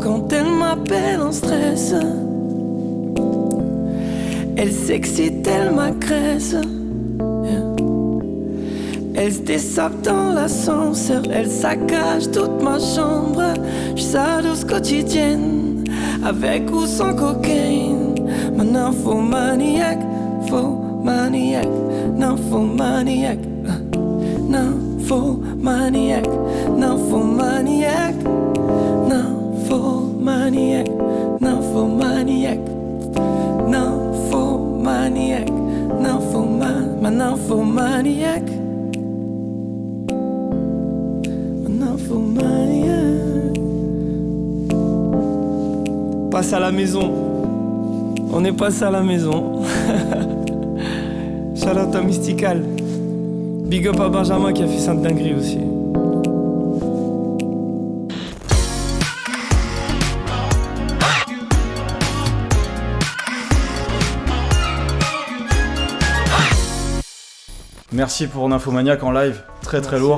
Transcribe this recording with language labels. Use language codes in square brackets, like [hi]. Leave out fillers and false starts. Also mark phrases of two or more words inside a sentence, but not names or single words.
[fr] Quand elle m'appelle en stress, elle s'excite, elle m'agresse, yeah. Elle se dessape dans l'ascenseur, elle saccage toute ma chambre. J'suis sa douce quotidienne, avec ou sans cocaïne. Ma nymphomaniaque, nymphomaniaque, nymphomaniaque, nymphomaniaque, nymphomaniaque, nymphomaniaque, nymphomaniaque, nymphomaniaque, ma nymphomaniaque, ma nymphomaniaque. Passe à la maison, on est passé à la maison. [en] Shout out [fr] à Mystical. [en] Big up [fr] à Benjamin qui a fait Sainte Dinguerie aussi. Merci pour Nymphomaniac en live, très très lourd.